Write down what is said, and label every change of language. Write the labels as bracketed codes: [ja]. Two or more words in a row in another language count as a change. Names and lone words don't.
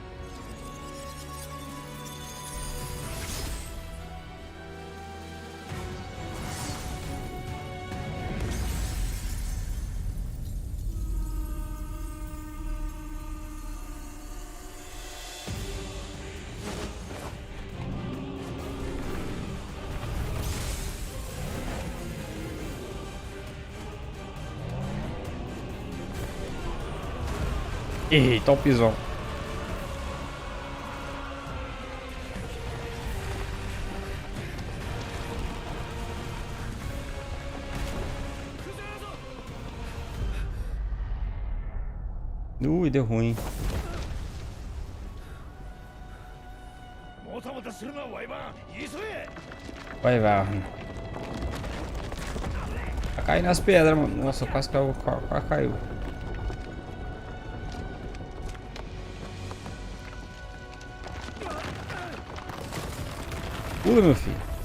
[pt] Eita, o pisão. Deu ruim. [ja] もたもたするなワイバン急げ [pt] Vai. Vai cair nas pedras, mano. Nossa, quase caiu. Pula, meu filho.